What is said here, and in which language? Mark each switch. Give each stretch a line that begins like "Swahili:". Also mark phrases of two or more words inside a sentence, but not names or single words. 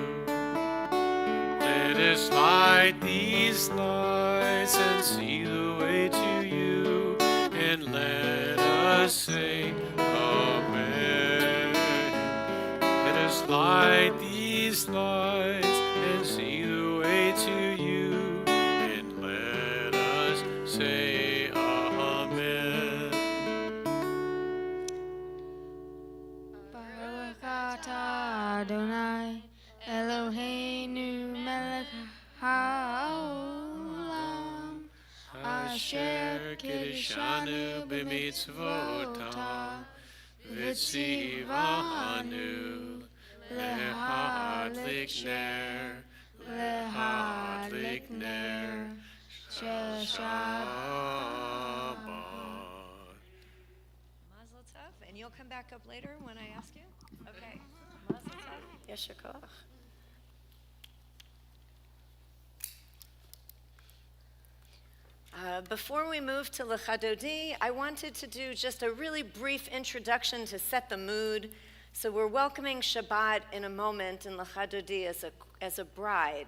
English: Let us light these lights and see the way to you, and let us say Amen. Let us light these lights and see the way to you, and let us say Amen.
Hebrew: ברוך אתה אדוני אלוהינו מלך העולם אשר קידשנו במצוותיו וציוונו להדליק נר להדליק נר של שבת. מזל טוב.
English: And you'll come back up later when I ask you?
Hebrew: אוקיי. מזל טוב. יישר כוח.
English: Before we move to L'chadodi, I wanted to do just a really brief introduction to set the mood. So we're welcoming Shabbat in a moment in L'chadodi as a bride.